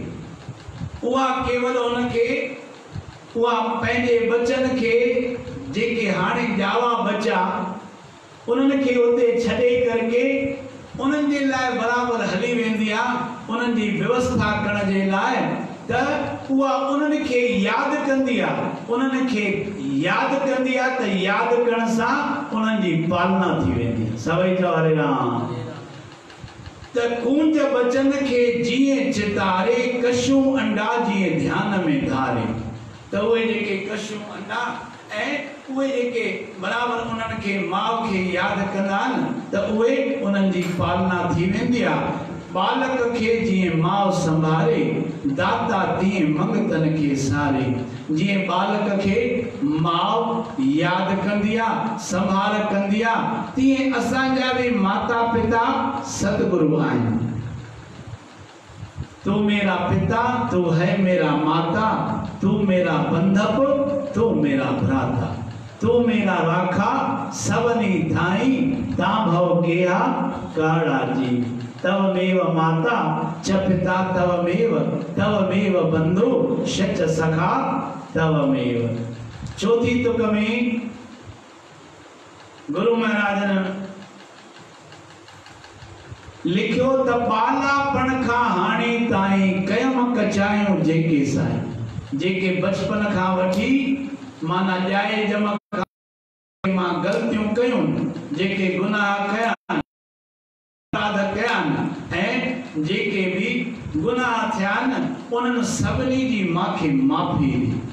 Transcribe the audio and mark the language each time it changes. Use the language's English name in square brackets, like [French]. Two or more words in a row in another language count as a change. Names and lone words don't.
[Sindhi] उहा केवल उनखे, उहा पंहिंजे बचन खे, जेके हाणे ॼावा बचा उन्हनि खे उते छॾे करके उन्हनि जे लाइ बराबरि हली वेंदी आहे, उन्हनि जी व्यवस्था करण जे लाइ। त उहा उन्हनि खे यादि कंदी आहे, उन्हनि खे यादि कंदी आहे, त यादि करण सां उन्हनि जी पालना थी वेंदी आहे। सभई चओ हरे राम। त कूंज बचन खे जीअं चितारे, कशू अंडा जीअं ध्यान में धारे। त उहे जेके कशू अंडा ऐं उहे जेके बराबरि उन्हनि खे माउ खे यादि कंदा आहिनि, त उहे उन्हनि जी पालना थी वेंदी आहे। बालक खे जीअं माउ संभाले, दाता तीअं मंगतन खे सारे। जीअं बालक खे माउ यादि कंदी आहे, संभाल कंदी आहे, तीअं असांजा बि माता पिता सतगुरु आहिनि। [Punjabi] ਤੂ ਮੇਰਾ ਪਿਤਾ, ਤੂ ਹੈ ਮੇਰਾ ਮਾਤਾ, ਤੂ ਮੇਰਾ ਬੰਧਪ, ਤੂ ਮੇਰਾ ਭ੍ਰਾਤਾ, ਤੂ ਮੇਰਾ ਰਾਖਾ ਸਵਨੀ ਥਾਈ, ਤਾ ਭਵ ਗੇਹਾ ਕਾੜਾ ਜੀ। [Sanskrit] तव मेव माता च पिता तव मेव बंधु शच सखा तव मेव। [Sindhi] चौथी तुक में गुरु महाराज ने लिखियो त बालापण खां हाणे ताईं कयम कचायूं जेके साईं, जेके बचपन खां वठी माना ॼाए जम मां ग़लतियूं कयूं, जेके गुनाह कया ऐं जेके भी गुनाह थिया न, उन्हनि सभिनी जी मांखे माफ़ी ॾे।